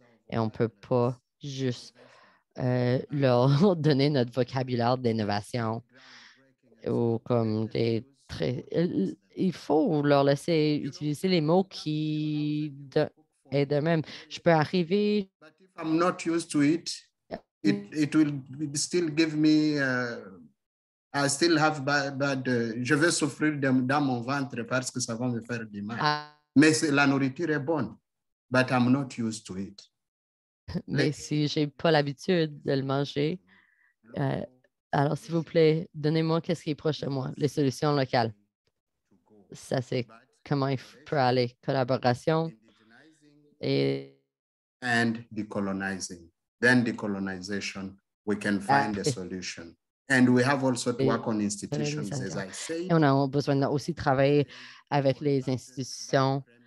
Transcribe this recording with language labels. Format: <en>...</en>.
<fr>Et on ne peut pas juste leur donner notre vocabulaire d'innovation ou comme il faut leur laisser utiliser les mots qui est de même. Je peux arriver.</fr> <en>But if I'm not used to it, it will still give me. I still have bad</en> <fr>je vais souffrir dans mon ventre parce que ça va me faire du mal. Mais la nourriture est bonne,</fr> <en>but I'm not used to it.</en> <fr>Mais si je n'ai pas l'habitude de le manger, alors s'il vous plaît, donnez-moi qu'est-ce qui est proche de moi, les solutions locales. Ça, c'est comment il peut aller. Collaboration et...</fr> <en>And decolonizing. Then decolonization, we can find a solution. And we have also to work on institutions, as I say.</en> <fr>Et on a besoin aussi travailler avec les institutions.</fr>